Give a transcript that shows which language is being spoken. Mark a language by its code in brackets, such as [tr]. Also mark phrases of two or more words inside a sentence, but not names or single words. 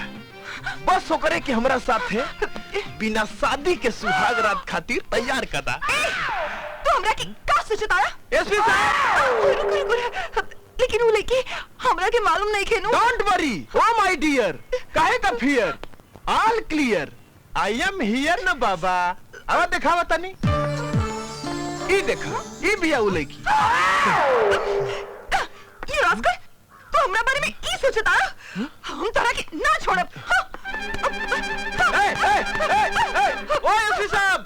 [bho] बस ओकरे के हमरा साथे बिना शादी के सुहाग रात खातिर तैयार कदा। तू हमरा की का सोचता? एसपी साहब, लेकिन वो लड़की हमरा के मालूम नहीं खेनू। [en] Don't worry, oh my dear, [bho] काहे का [en] फियर? All clear, I am here [bho] न बाबा। अब दिखावा तनी, ई देखा, ई बिया वो लड़की। ये रास्कल, तू हमरा बारे में ई सोचता? हम तोरा के ना छोड़ब। ओ एसपी साहब।